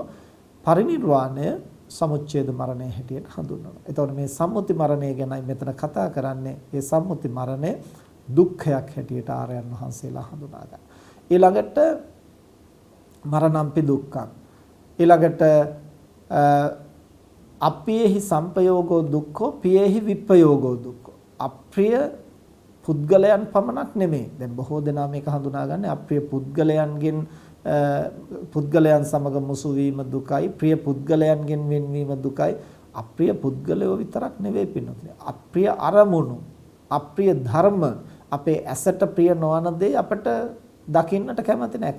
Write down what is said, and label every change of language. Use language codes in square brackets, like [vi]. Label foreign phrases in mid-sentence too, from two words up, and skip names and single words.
[si] පරිණිරවාණය සමුච්ඡේද මරණය හැටියට හඳුන්වනවා. එතකොට මේ සම්මුති මරණය ගැනයි මෙතන කතා කරන්නේ. මේ සම්මුති මරණය දුක්ඛයක් හැටියට ආර්යයන් වහන්සේලා හඳුනා ගන්නවා. [pi] ඊළඟට මරණම්පි දුක්ඛං. ඊළඟට අප්පියෙහි සංපයෝගෝ දුක්ඛෝ පියෙහි විප්පයෝගෝ දුක්ඛෝ. [si] අප්‍රිය පුද්ගලයන් පමණක් නෙමෙයි. දැන් බොහෝ දෙනා මේක හඳුනාගන්නේ අප්‍රිය පුද්ගලයන්ගෙන් පුද්ගලයන් සමග මුසු වීම දුකයි, ප්‍රිය පුද්ගලයන්ගෙන් වෙන්වීම දුකයි. අප්‍රිය පුද්ගලයෝ විතරක් නෙවෙයි පින්නතුනේ. අප්‍රිය අරමුණු, අප්‍රිය ධර්ම, අපේ ඇසට ප්‍රිය නොවන දේ අපට දකින්නට කැමති නැහැ.